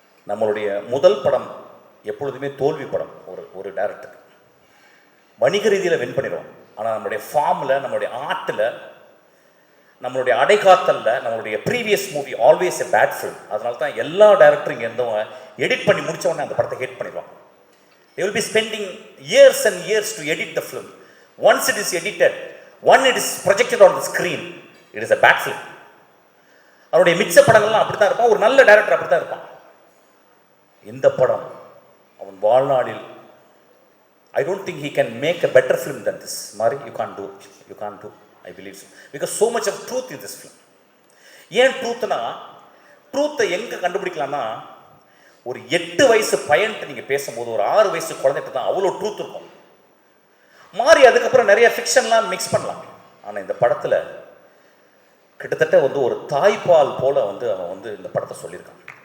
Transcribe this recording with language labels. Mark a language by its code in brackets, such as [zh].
[ta] நம்மளுடைய முதல் படம் எப்பொழுதுமே தோல்வி படம். ஒரு டைரக்டருக்கு வணிக ரீதியில் வின் பண்ணிடுவோம், ஆனால் நம்மளுடைய ஃபார்மில், நம்மளுடைய ஆர்ட்டில், நம்மளுடைய அடைகாத்தலில் நம்மளுடைய [en] Previous movie always a bad film. [ta] அதனால தான் எல்லா டைரக்டரும் இங்கே இருந்தவங்க எடிட் பண்ணி முடித்த உடனே அந்த படத்தை ஹேட் பண்ணிடுவாங்க. [en] they will be spending years and years to edit the film. Once it is edited, when it is projected on the screen, it is a bad film. [ta] அவருடைய மிச்ச படங்கள்லாம் அப்படி தான் இருப்பான், ஒரு நல்ல டைரக்டர் அப்படி தான் இருப்பான். இந்த படம் அவன் வாழ்நாளில் [en] I don't think he can make a better film than this. Mari, you can't do, I believe so. Because so much of truth in this film. [ta] ஏன் ட்ரூத்னா, ட்ரூத்தை எங்கே கண்டுபிடிக்கலாம்னா, ஒரு 8 வயசு பையன்ட்டு நீங்கள் பேசும்போது ஒரு 6 வயசு குழந்தைட்டு தான் அவ்வளோ ட்ரூத் இருக்கும். மாறி அதுக்கப்புறம் நிறைய ஃபிக்ஷன்லாம் மிக்ஸ் பண்ணலாம். ஆனால் இந்த படத்தில் கிட்டத்தட்ட வந்து ஒரு தாய்ப்பால் போல வந்து அவன் வந்து இந்த படத்தை சொல்லியிருக்கான்.